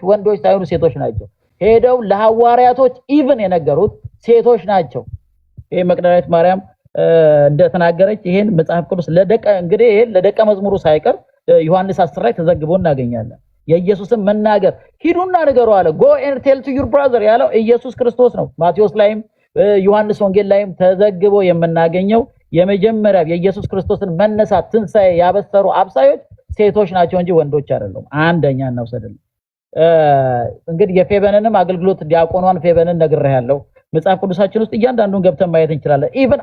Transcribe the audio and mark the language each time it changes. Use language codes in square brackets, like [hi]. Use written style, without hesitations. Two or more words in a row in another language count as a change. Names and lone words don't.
[am] ወንዶች ሳይሆኑ ሴቶች ናቸው። ሄደው ለሐዋርያቶች ኢቭን የነገሩት ሴቶች ናቸው። ይሄ መቅደላዊት ማርያም እንደተናገረች ይሄን መጽሐፍ ቅዱስ ለደቀ መዝሙሩ ሳይቀር ዮሐንስ 10 ላይ ተዘግቦ እናገኛለን። የኢየሱስን መናገር ሂዱና ንገሩ አለ። [en] go and tell to your brother [am] ያለው ኢየሱስ ክርስቶስ ነው። ማቴዎስ ላይም ዮሐንስ ወንጌል ላይም ተዘግቦ የምናገኘው የመጀመሪያ የኢየሱስ ክርስቶስን መነሳት ትንሣኤ ያበሰሩ አብሳዮች ሴቶች ናቸው እንጂ ወንዶች አይደሉም። አንደኛ እናውሰድልን። እንግዲህ የፌበንንም አገልግሎት ዲያቆኗን ፌበንን ነግሬሃለሁ። መጽሐፍ ቅዱሳችን ውስጥ እያንዳንዱን ገብተን ማየት እንችላለን። ኢቭን